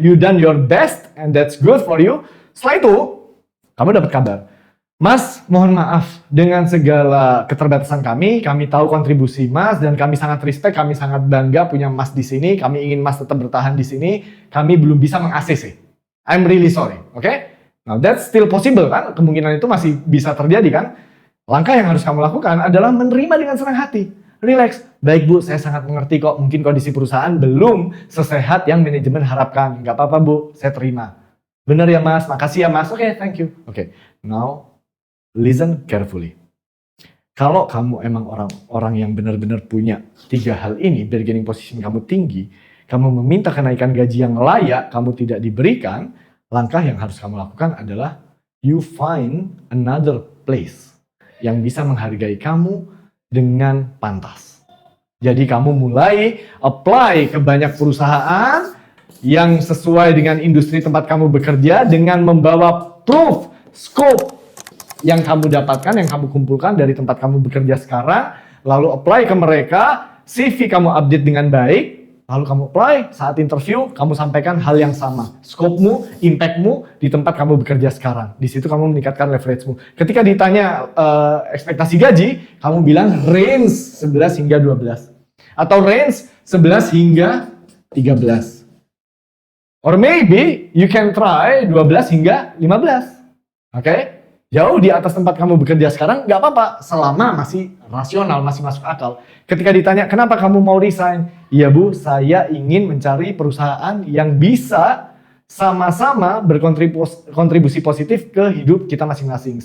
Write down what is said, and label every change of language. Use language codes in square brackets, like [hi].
[en] You done your best, and that's good for you. [id] Setelah itu, kamu dapat kabar. Mas, mohon maaf dengan segala keterbatasan kami tahu kontribusi Mas dan kami sangat respect, kami sangat bangga punya Mas di sini, kami ingin Mas tetap bertahan di sini, kami belum bisa meng-ACC. [en] I'm really sorry, [id] oke? [en] Now that's still possible [id] kan, kemungkinan itu masih bisa terjadi kan? Langkah yang harus kamu lakukan adalah menerima dengan senang hati. Relax, baik Bu, saya sangat mengerti kok, mungkin kondisi perusahaan belum sesehat yang manajemen harapkan. Gak apa-apa Bu, saya terima. Bener ya Mas, makasih ya Mas, oke, thank you. [en] Oke, now listen carefully. [id] Kalau kamu emang orang yang benar-benar punya 3 hal ini, bargaining position kamu tinggi, kamu meminta kenaikan gaji yang layak, kamu tidak diberikan, langkah yang harus kamu lakukan adalah [en] you find another place [id] yang bisa menghargai kamu dengan pantas. Jadi kamu mulai apply ke banyak perusahaan yang sesuai dengan industri tempat kamu bekerja dengan membawa proof, scope, yang kamu dapatkan, yang kamu kumpulkan dari tempat kamu bekerja sekarang, lalu apply ke mereka, CV kamu update dengan baik, lalu kamu apply, saat interview, kamu sampaikan hal yang sama. Scope-mu, impact-mu di tempat kamu bekerja sekarang. Di situ kamu meningkatkan leverage-mu. Ketika ditanya ekspektasi gaji, kamu bilang range 11 hingga 12. Atau range 11 hingga 13. [en] Or maybe you can try 12 hingga 15. Oke? [id] Jauh di atas tempat kamu bekerja sekarang, nggak apa-apa, selama masih rasional, masih masuk akal. Ketika ditanya, kenapa kamu mau resign? Iya Bu, saya ingin mencari perusahaan yang bisa sama-sama berkontribusi positif ke hidup kita masing-masing.